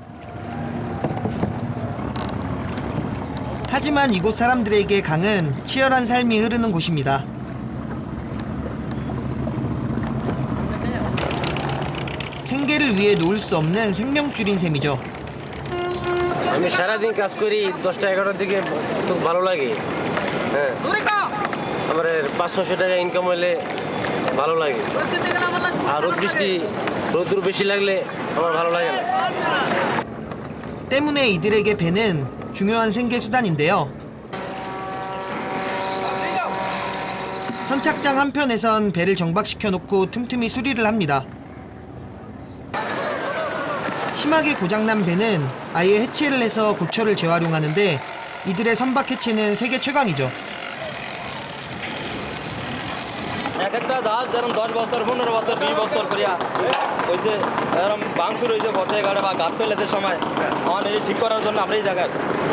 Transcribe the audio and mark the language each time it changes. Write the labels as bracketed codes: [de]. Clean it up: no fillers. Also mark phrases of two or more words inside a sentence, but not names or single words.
[ko] 하지만 이곳 사람들에게 강은 치열한 삶이 흐르는 곳입니다. 생계를 위해 놓을 수 없는 생명줄인 셈이죠. [bn] আমি সারাদিন কাজ করি 10টা 11টার দিকে তো ভালো লাগে হ্যাঁ আমার 500 টাকা ইনকাম হলে ভালো লাগে আর রোদ বৃষ্টি রোদ্দুর বেশি লাগলে আমার ভালো লাগে না [ko] 때문에 이들에게 배는 중요한 생계 수단인데요. 선착장 한편에선 배를 정박시켜 놓고 틈틈이 수리를 합니다. 심하게 고장난 배는 아예 해체를 해서 고철을 재활용하는데 이들의 선박 해체는 세계 최강이죠. [bn] এক একটা জাহাজ যেরকম 10 বছর 15 বছর 20 বছর করিয়া হয়েছে এরকম ভাঙচুর হয়েছে পথে ঘাটে বা ঘাট ফেলেছে সময় আমার এই ঠিক করার জন্য আমরা এই জায়গায় আসছি